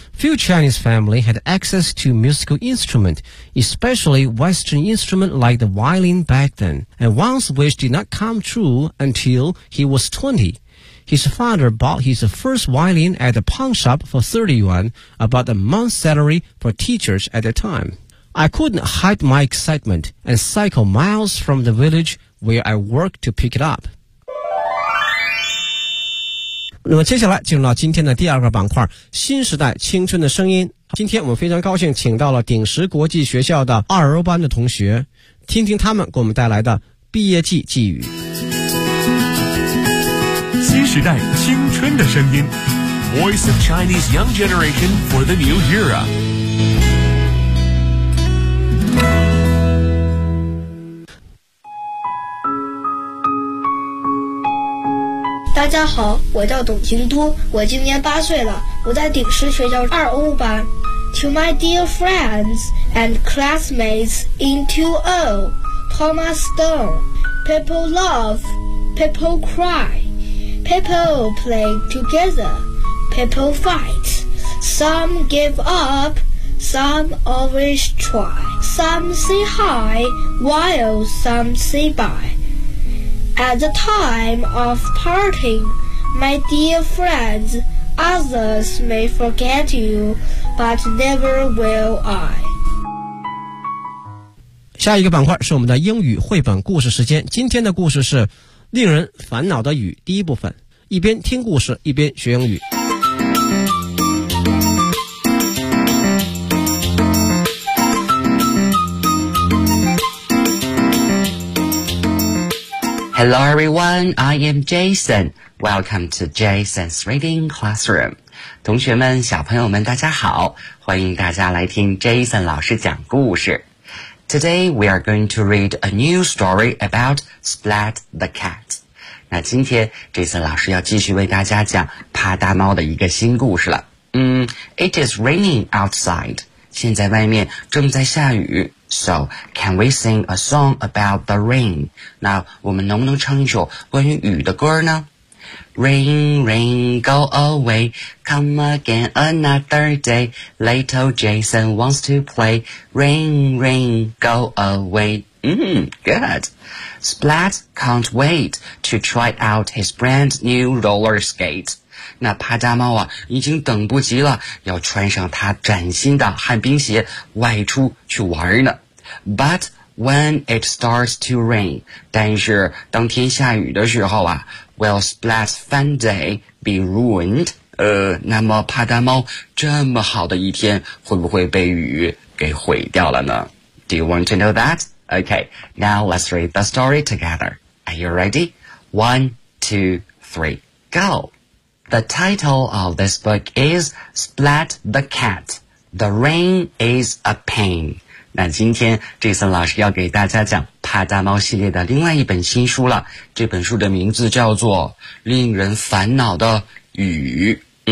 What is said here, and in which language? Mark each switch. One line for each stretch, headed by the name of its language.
English: Few Chinese families had access to musical instrument, especially Western instrument like the violin back then, and Wang's wish did not come true until he was 20. His father bought his first violin at the pawn shop for 30 yuan, about a month's salary for teachers at the time. I couldn't hide my excitement and cycle miles from the village where I worked to pick it up.
Chinese: 那么接下来进入到今天的第二个板块，新时代青春的声音。今天我们非常高兴请到了鼎石国际学校的二欧班的同学，听听他们给我们带来的毕业季寄语。时代青春的声音
English: Voice of Chinese Young Generation for the New Era
Chinese: 大家好，我叫董廷都，我今年八岁了，我在鼎石学校二欧班。
English: To my dear friends and classmates in 2O Thomas Stone People love, people cryPeople play together, people fight. Some give up, some always try. Some say hi, while some say bye. At the time of parting, my dear friends, others may forget you, but never will I.
Chinese: 下一个板块是我们的英语绘本故事时间，今天的故事是令人烦恼的雨第一部分，一边听故事一边学英语。
English: Hello everyone, I am Jason. Welcome to Jason's Reading Classroom.
Chinese: 同学们，小朋友们，大家好，欢迎大家来听 Jason 老师讲故事。
English: Today we are going to read a new story about Splat the Cat.
Chinese: 那今天 Jason 老师要继续为大家讲帕达猫的一个新故事了。
English: It is raining outside.
Chinese: 现在外面正在下雨。
English: So, can we sing a song about the rain?
Chinese: 那我们能不能唱一首关于雨的歌呢？
English: Rain, rain, go away, come again another day, little Jason wants to play, rain, rain, go away. Good. Splat can't wait to try out his brand new roller skate.
Chinese: 那帕达猫啊，已经等不及了，要穿上他崭新的旱冰鞋，外出去玩呢。
English: But when it starts to rain,
Chinese: 但是当天下雨的时候啊，
English: will Splat's fun day be ruined?
Chinese: 那么帕达猫这么好的一天会不会被雨给毁掉了呢？
English: Do you want to know that? Okay, now let's read the story together. Are you ready? 1, 2, 3, go! The title of this book is Splat the Cat. The rain is a pain.
Chinese: 那今天 Jason 老师要给大家讲帕达猫系列的另外一本新书了，这本书的名字叫做令人烦恼的雨。